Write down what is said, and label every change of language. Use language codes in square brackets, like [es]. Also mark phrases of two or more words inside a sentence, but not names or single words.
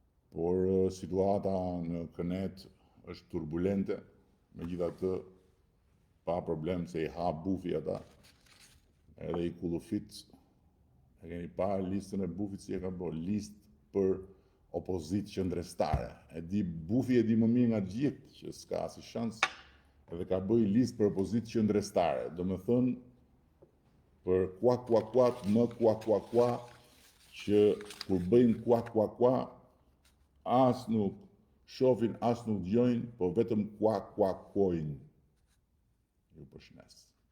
[sq] Por, ë, situata në Kënet është turbulente, megjithatë pa problem se i ha bufi ata, edhe i kullufit. E keni parë listën e bufit si e ka bërë, listë për opozitë qëndrestare. E di, bufi e di më mirë nga gjithë që s'ka asnjë shans, edhe ka bëj listë për opozitë qëndrestare. Do me thënë, për kua, kua, kua, më kua, kua, kua, që kur bëjnë kua, kua, kua, as nuk shohin, as nuk dëgjojnë, po vetëm kua, kua, kuojnë. Ju përshëndes.